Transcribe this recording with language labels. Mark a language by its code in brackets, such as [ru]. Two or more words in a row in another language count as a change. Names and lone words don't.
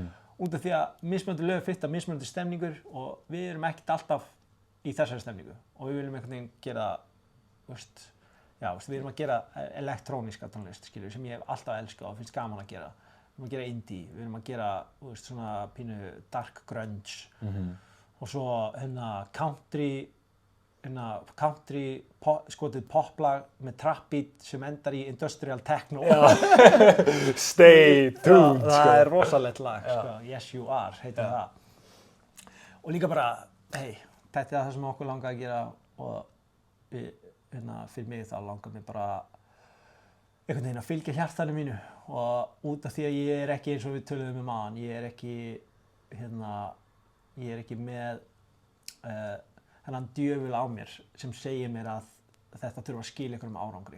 [is] Út af því að mismunandi lög fitta mismunandi stemningur og við erum ekkert alltaf í þessari stemningu og við viljum einhvern veginn gera, við erum að gera elektróníska tónlist, skilur, sem ég hef alltaf elskað og finnst gaman að gera. Við erum að gera indie, við erum að gera, svona pínu [en] dark grunge [is] og svo country skotið poplag með [en] trap beat [is] sem endar í [en] industrial techno. Stay tuned. [is] Það er rosalegt lag, Yes You Are heitir það. Og líka bara, þetta er það sem okkur langar að gera og fyrir mig þá langar mig bara einhvern veginn að fylgja hjartanu mínu og út af því að ég er ekki eins og við töluðum áðan, ég er ekki með þennan djöful á mér sem segir mér að þetta þurfa að skila einhverjum árangri.